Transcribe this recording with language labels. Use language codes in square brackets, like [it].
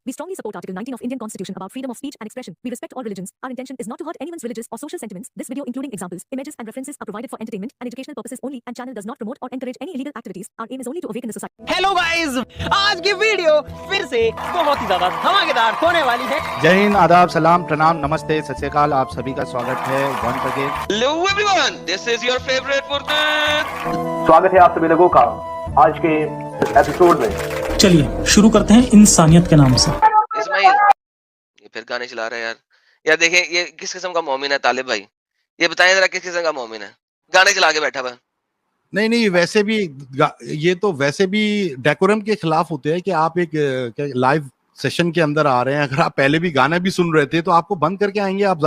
[en] We strongly support Article 19 of Indian Constitution about freedom of speech and expression. We respect all religions. Our intention is not to hurt anyone's religious or social sentiments. This video, including examples, images, and references, are provided for entertainment and educational purposes only, and channel does not promote or encourage any illegal activities. Our aim is only to awaken the society. [hi] Hello guys, आज की video फिर से बहुत ही ज्यादा धमाकेदार होने वाली है। जय हिंद, आदाब, सलाम, प्रणाम, नमस्ते, सत श्री अकाल। आप सभी का स्वागत है [en] Once again. Hello everyone, this is your favorite Furqan. [hi] स्वागत है आप सभी लोगों का आज के एपिसोड में। चलिए शुरू करते हैं इंसानियत के नाम से। इस्माइल, ये फिर गाने चला रहा है यार। यार देखें, ये किस किस्म का मोमिन है तालिब भाई? ये बताएं जरा, किस किस्म का मोमिन है? गाने चला के बैठा हुआ। नहीं, वैसे भी ये तो वैसे भी डेकोरम के खिलाफ होते हैं कि आप एक लाइव सेशन के अंदर आ रहे हैं, अगर आप पहले भी गाना भी सुन रहे थे तो आपको बंद करके आएंगे आप।